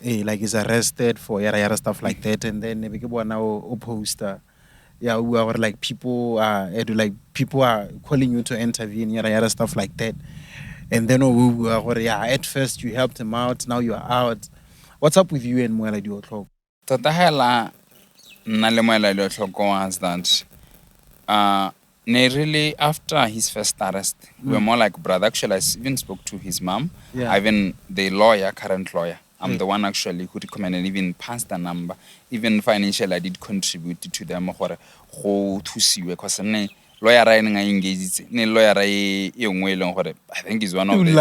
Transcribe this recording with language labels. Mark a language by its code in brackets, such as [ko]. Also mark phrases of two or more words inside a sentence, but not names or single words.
[en] He's arrested for yara stuff like that, and then now poster. Yeah, we are people are calling you to intervene, yara stuff like that. And then at first you helped him out, now you are out. What's up with you and Moeladilotlhoko? [tn] Tota hela nna le Moeladilotlhoko [en] was that really after his first arrest, we were more like brother. Actually, I even spoke to his mom, even the current lawyer. I'm the one actually who recommended, even passed the number, even financially I did contribute to them to see because lawyer engaged I think he's one of the